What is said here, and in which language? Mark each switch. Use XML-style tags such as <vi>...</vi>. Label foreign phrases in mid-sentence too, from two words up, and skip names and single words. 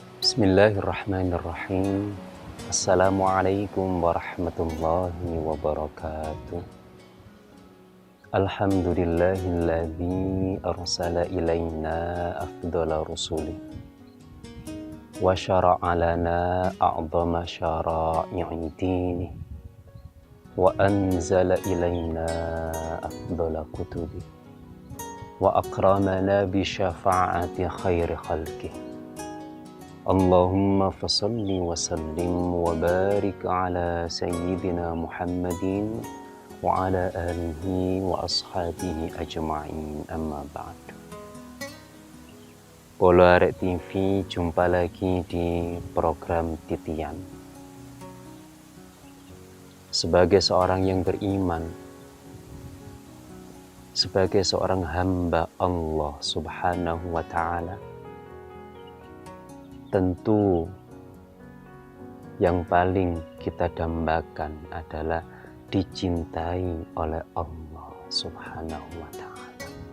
<ar>بسم الله الرحمن الرحيم. السلام عليكم ورحمة الله وبركاته. الحمد لله الذي أرسل إلينا أفضل الرسل وشرع لنا أعظم شرائع الدين وأنزل إلينا أفضل الكتب وأكرمنا بشفاعة خير خلقه. اللهم فصل وسلم وبارك على سيدنا محمد وعلى آله وأصحابه أجمعين، أما بعد.</ar> <id>Polo Arek TV, jumpa lagi di program Titian. Sebagai seorang yang beriman, sebagai seorang hamba Allah</id> <ar>سبحانه وتعالى,</ar> <id>tentu yang paling kita dambakan adalah dicintai oleh Allah</id> <ar>سبحانه وتعالى.</ar>